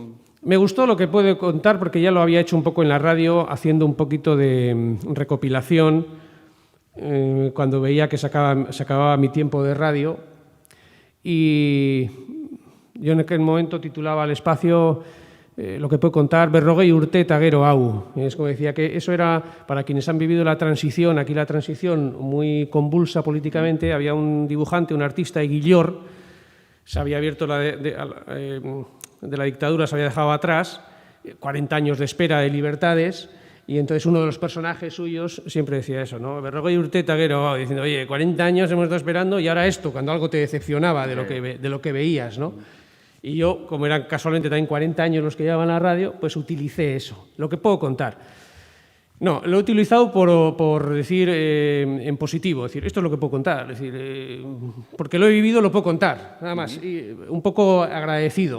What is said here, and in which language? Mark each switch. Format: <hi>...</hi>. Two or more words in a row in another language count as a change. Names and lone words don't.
<es>Me gustó lo que puedo contar porque ya lo había hecho un poco en la radio, haciendo un poquito de recopilación, cuando veía que se acababa mi tiempo de radio. Y yo en aquel momento titulaba el espacio... lo que puedo contar,</es> <eu>Berrogei urte eta gero hau.</eu> <es>Es como decía que eso era, para quienes han vivido la transición, aquí la transición muy convulsa políticamente, había un dibujante, un artista, Eguillor, se había abierto de la dictadura, se había dejado atrás, 40 años de espera de libertades, y entonces uno de los personajes suyos siempre decía eso, ¿no?</es> <eu>Berrogei urte eta gero hau,</eu> <es>diciendo, oye, 40 años hemos estado esperando y ahora esto, cuando algo te decepcionaba de lo que veías, ¿no? Y yo, como eran casualmente también 40 años los que llevaban la radio, pues utilicé eso, lo que puedo contar. No, lo he utilizado por decir en positivo, es decir, esto es lo que puedo contar, es decir, porque lo he vivido, lo puedo contar, nada más, y un poco agradecido.</es>